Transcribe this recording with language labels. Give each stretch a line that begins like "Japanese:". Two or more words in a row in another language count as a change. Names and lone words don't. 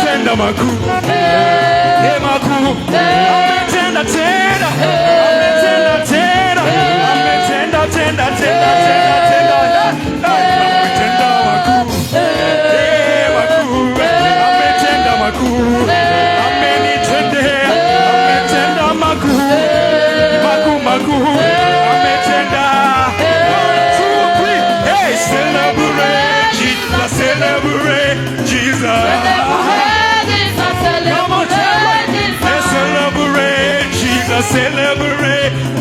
Swahili: ametenda makuu, makuu, ametenda tena, ametenda tena, ametenda tena tena tena tena, ametenda makuu, makuu, ametenda makuu, amenitendea, ametenda makuu, makuu, makuu, ametenda.
English: 1, 2, 3, hey, celebrate Jesus, celebrate Jesus. Come on, celebrate Jesus, celebrate.